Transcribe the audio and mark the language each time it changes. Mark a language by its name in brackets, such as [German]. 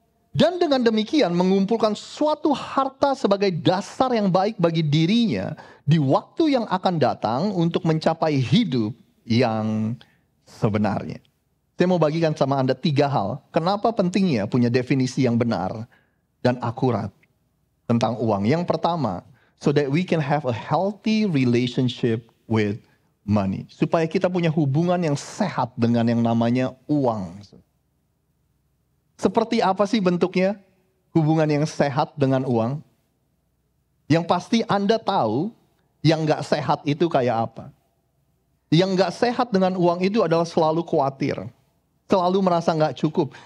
[Indonesian] Dan dengan demikian mengumpulkan suatu harta sebagai dasar yang baik bagi dirinya di waktu yang akan datang untuk mencapai hidup yang sebenarnya. Saya mau bagikan sama Anda 3 hal. Kenapa pentingnya punya definisi yang benar dan akurat tentang uang. Yang pertama, [English] so that we can have a healthy relationship with money. [Indonesian] Supaya kita punya hubungan yang sehat dengan yang namanya uang. Seperti apa sih bentuknya hubungan yang sehat dengan uang? Yang pasti Anda tahu yang gak sehat itu kayak apa. Yang gak sehat dengan uang itu adalah selalu khawatir. Selalu merasa gak cukup.